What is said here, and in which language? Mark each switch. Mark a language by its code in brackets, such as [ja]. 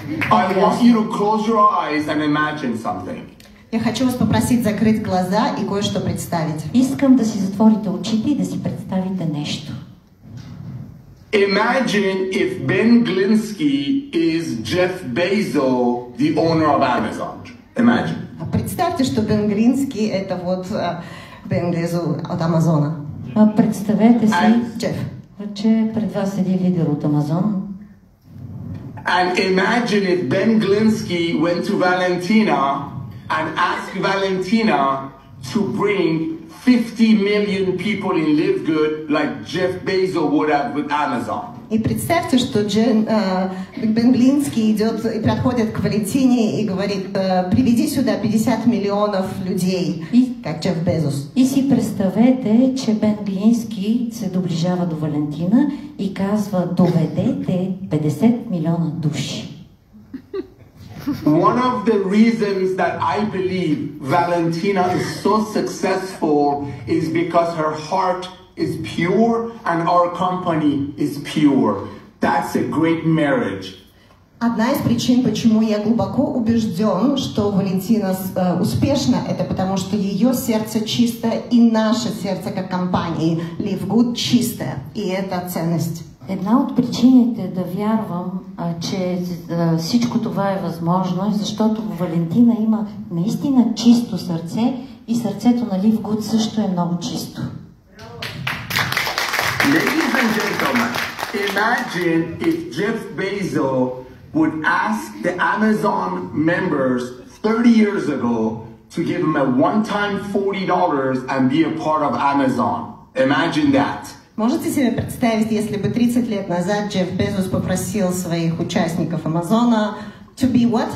[en] I want you to close your eyes and imagine something. [ru] Я хочу вас попросить закрыть глаза и кое-что представить. [bg] Искам да си затворите очите и да си представите нещо. [en] Imagine if Ben Glinsky is Jeff Bezos, the owner of Amazon. Imagine. [ru] Представьте, что Бен Глински это вот Бен Безос от Амазона. [bg] Представете си, Джеф, че пред вас седи лидер от Амазон. [en] And imagine if Ben Glinsky went to Valentina and asked Valentina to bring 50 million people in Live Good like Jeff Bezos would have with Amazon. [ru] И представьте, что Бен Глинский идет и подходит к Валентине и говорит: приведи сюда 50 миллионов людей, как Джеф Безос. [bg] И си представете, че Бен Глински се доближава до Валентина и казва: доведете 50 милиона души. [en] One of the reasons that I believe Valentina is so successful is because her heart is pure and our company is pure. That's a great marriage. [ru] Одна из причин, почему я глубоко убежден, что Валентина успешна, это потому что ее сердце чистое и наше сердце как компании Live Good чистое. И это ценность. [bg] Една от причините да вярвам, че всичко това е възможно, защото Валентина има наистина чисто сърце и сърцето на Live Good също е много чисто. [en] Ladies and gentlemen, Imagine if Jeff Bezos would ask the Amazon members 30 years ago to give him a one-time $40 and be a part of Amazon. Imagine that. [ru] Можете себе представить, если бы 30 лет назад Джефф Безос попросил своих участников Амазона [en] to be what?